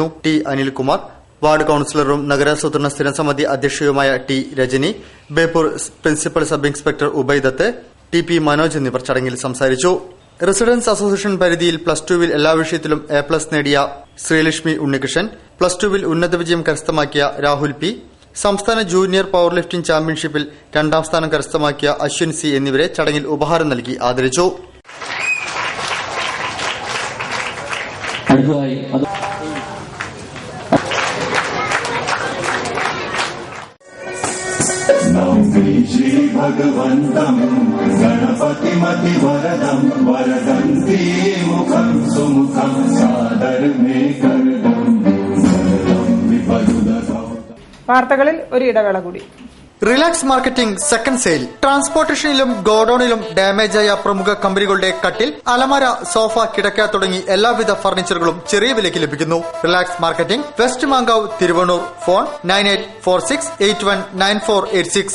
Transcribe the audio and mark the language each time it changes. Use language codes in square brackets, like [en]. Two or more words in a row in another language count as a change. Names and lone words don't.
[ml] ടി അനിൽകുമാർ, വാർഡ് കൌൺസിലറും നഗരാസൂത്രണ സ്ഥിരം സമിതി അധ്യക്ഷയുമായ ടി രജനി, ബേപ്പൂർ [en] principal sub inspector [ml] ഉബൈദത്ത്, ടി പി മനോജ് എന്നിവർ ചടങ്ങിൽ സംസാരിച്ചു. [en] residence association [ml] പരിധിയിൽ +2 എല്ലാ വിഷയത്തിലും A+ നേടിയ ശ്രീലക്ഷ്മി ഉണ്ണികൃഷ്ണൻ, +2 ഉന്നത വിജയം കരസ്ഥമാക്കിയ രാഹുൽ പി, സംസ്ഥാന [en] junior power lifting [ml] ചാമ്പ്യൻഷിപ്പിൽ 2ാം സ്ഥാനം കരസ്ഥമാക്കിയ അശ്വിൻ സി എന്നിവരെ ചടങ്ങിൽ ഉപഹാരം നൽകി ആദരിച്ചു. [sa] श्री भगवन्तं गणपतिमति वरदं वरदन्ती मुखं सुमुखं सादर मे करदं वरदं विपदुदौ. [ml] വാർത്തകളിൽ ഒരു ഇടവേള കൂടി. റിലാക്സ് മാർക്കറ്റിംഗ് [en] second sale. [ml] ട്രാൻസ്പോർട്ടേഷനിലും ഗോഡൌണിലും ഡാമേജായ പ്രമുഖ കമ്പനികളുടെ കട്ടിൽ, അലമാര, സോഫ, കിടക്ക തുടങ്ങി എല്ലാവിധ ഫർണിച്ചറുകളും ചെറിയ വിലയ്ക്ക് ലഭിക്കുന്നു. റിലാക്സ് മാർക്കറ്റിംഗ്, വെസ്റ്റ് മാങ്കാവ്, തിരുവണ്ണൂർ. ഫോൺ 9846819486.